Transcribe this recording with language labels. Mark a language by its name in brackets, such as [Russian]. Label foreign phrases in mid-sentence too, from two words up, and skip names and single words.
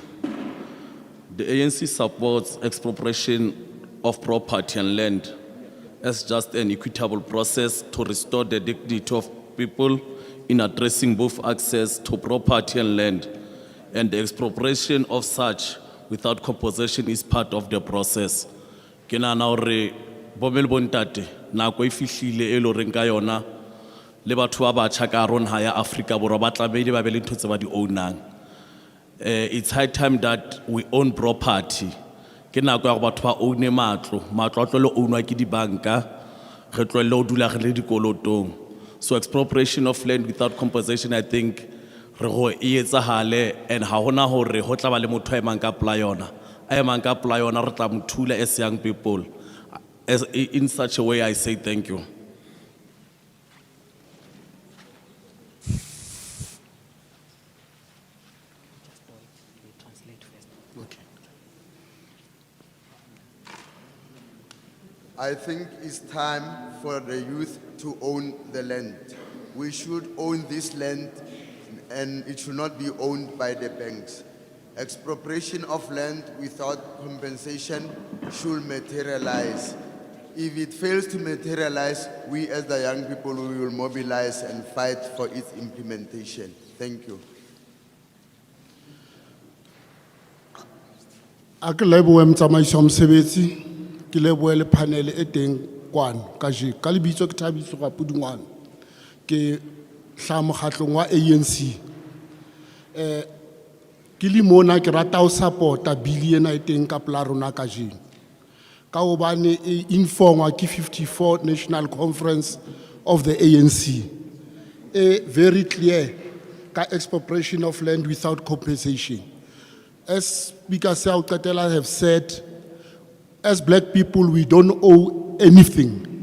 [English] The ANC supports expropriation of property and land as just an equitable process to restore the dignity of people in addressing both access to property and land, and the expropriation of such without compensation is part of the process. [Southern Sotho] Ke nahana hore bo mme le bo ntate nako e fihlile e lo reng ka yona le batho ba batjha ka hare naha ya Afrika Borwa ba tlamehile ba be le ntho tse ba di ownang. [English] It's high time that we own property. [Southern Sotho] Ke nako ya gore batho ba own matlo a tlo ownwa ke dibanka, re tlohelle ho dula re le dikolotong. [English] So expropriation of land without compensation, I think [Southern Sotho] re go e etsahale, and ha hona hore ho tla ba le motho a emang ka pela yona. A emang ka pela yona re tla mo thula [English] as young people. In such a way, I say thank you. I think it's time for the youth to own the land. We should own this land, and it should not be owned by the banks. Expropriation of land without compensation should materialize. If it fails to materialize, we as the young people, we will mobilize and fight for its implementation. Thank you. [Southern Sotho] Ke lebohe motsamaiso wa mosebetsi, ke lebohe le panel e teng kwano kajeno. Ka lebitso ke Thabiso Rapudungwana, ke hlaha mokgatlong wa ANC. Ke le mona ke rata ho support-a bili ena e teng ka pela rona kajeno. Ka hobane e informwa ke 54 National Conference of the ANC. [English] Very clear ka expropriation of land without compensation. As Speaker Seaukatela have said, as black people, we don't owe anything.